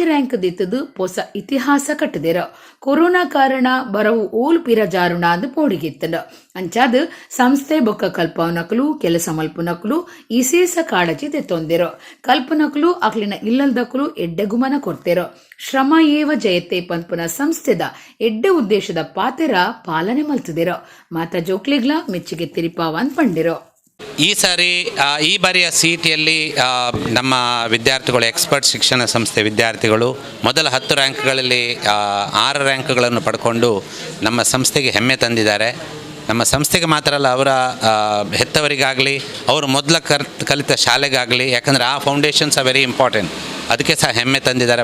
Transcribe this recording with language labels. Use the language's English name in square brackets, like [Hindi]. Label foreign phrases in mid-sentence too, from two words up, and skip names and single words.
[Tulu] ರ್ಯಾಂಕ್ ದಿತ್ತದು ಹೊಸ ಇತಿಹಾಸ ಕಟ್ಟದಿರ ಕೊರೋನಾ ಕಾರಣ ಬರವು ಓಲ್ ಪಿರ ಜಾರುಣ ಅಂದು ಪೋಡಿಗಿತ್ತಂಡ ಅಂಚಾದ ಸಂಸ್ಥೆ ಬೊಕ್ಕ ಕಲ್ಪನಕಲು ಕೆಲಸ ಮಲ್ಪುನಕಲು ಇಸೇಸ ಕಾಳಜಿ ತೆತ್ತೊಂದಿರ ಕಲ್ಪನಕಲು ಅಕ್ಲಿನ ಇಲ್ಲಲ್ದಕಲು ಎಡ್ಡೆ ಗುಮನ ಕೊಡ್ತಿರ ಶ್ರಮ ಏವ ಜಯತೆ ಪಂಪುನ ಸಂಸ್ಥೆದ ಎಡ್ಡೆ ಉದ್ದೇಶದ ಪಾತೆರ ಪಾಲನೆ ಮಲ್ತದಿರ ಮಾತಾ ಜೋಕ್ಲಿಗ್ಲ ಮೆಚ್ಚುಗೆ ತಿರಿಪಾವನ್ ಪಂಡಿರೋ [Kannada] ಈ ಬಾರಿಯ ಸಿಇಟಿಯಲ್ಲಿ ನಮ್ಮ ವಿದ್ಯಾರ್ಥಿಗಳು ಎಕ್ಸ್ಪರ್ಟ್ ಶಿಕ್ಷಣ ಸಂಸ್ಥೆ ವಿದ್ಯಾರ್ಥಿಗಳು ಮೊದಲ 10 ರ್ಯಾಂಕ್ಗಳಲ್ಲಿ 6 ರ್ಯಾಂಕ್ಗಳನ್ನು ಪಡ್ಕೊಂಡು ನಮ್ಮ ಸಂಸ್ಥೆಗೆ ಹೆಮ್ಮೆ ತಂದಿದ್ದಾರೆ. ನಮ್ಮ ಸಂಸ್ಥೆಗೆ ಮಾತ್ರ ಅಲ್ಲ, ಅವರ ಹೆತ್ತವರಿಗಾಗಲಿ ಅವರು ಮೊದಲ ಕಲಿತ ಶಾಲೆಗಾಗಲಿ, ಯಾಕಂದರೆ ಆ [English] foundations are very important, [Kannada] ಅದಕ್ಕೆ ಸಹ ಹೆಮ್ಮೆ ತಂದಿದ್ದಾರೆ.